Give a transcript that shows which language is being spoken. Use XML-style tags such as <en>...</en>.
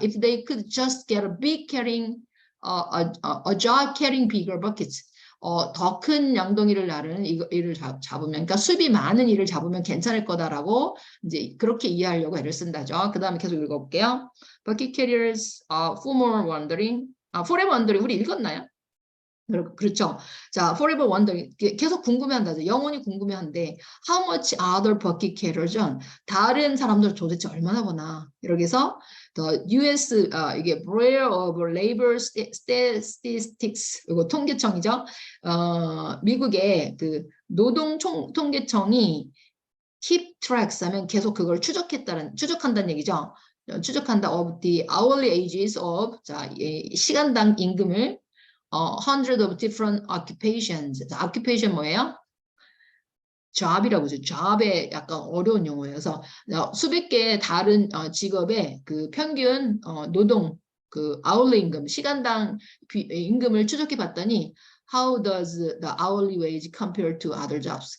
<en>If they could just get a big carrying, a job carrying bigger buckets.</en> <ko>더 큰 양동이를 나르는 일을 잡으면, 그러니까 수입이 많은 일을 잡으면 괜찮을 거다라고 이제 그렇게 이해하려고 애를 쓴다죠. 그 다음에 계속 읽어볼게요.</ko> <en>Bucket carriers, forever wondering, forever wondering</en> <ko>우리 읽었나요? 그렇죠. 자,</ko> <en>forever wondering</en> <ko>계속 궁금해한다죠. 영원히 궁금해한데</ko> <en>how much other bucket carriers</en> <ko>다른 사람들 도대체 얼마나 버나 이렇게 해서 the U.S.</ko> <en>이게 Bureau of Labor Statistics</en> <ko>이거 통계청이죠. 미국의 그 노동 통계청이</ko> <en>keep tracks</en> <ko>하면 계속 그걸 추적한다는 얘기죠. 추적한다</ko> <en>of the hourly wages of</en> <ko>자, 시간당 임금을</ko> <en>hundred of different occupations.</en> <ko>occupation 뭐예요? job이라고 하죠. job의 약간 어려운 용어예요. 그래서 수백 개의 다른 직업의 그 평균 노동 그 hourly 임금, 시간당 임금을 추적해 봤더니</ko> <en>how does the hourly wage compare to other jobs?</en>